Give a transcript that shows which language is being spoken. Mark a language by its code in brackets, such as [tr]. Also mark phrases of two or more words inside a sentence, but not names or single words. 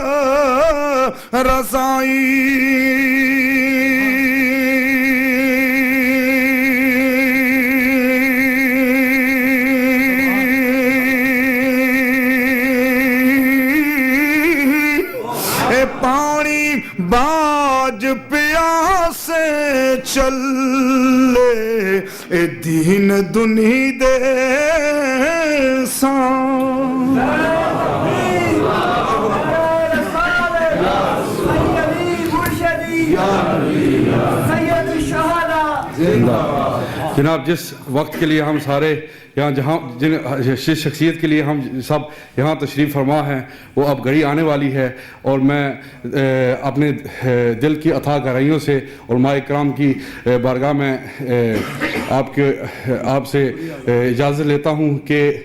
[pa] رضائی، اے پانی باج پیاسے چلے، اے دین دنی دے سان، سید الشہداء [ur] جناب، جس وقت کے لیے ہم سارے یہاں جس شخصیت کے لیے ہم سب یہاں تشریف فرما ہیں وہ اب گھڑی آنے والی ہے، اور میں اپنے دل کی اتھاہ گہرائیوں سے علمائے کرام کی بارگاہ میں آپ سے اجازت لیتا ہوں کہ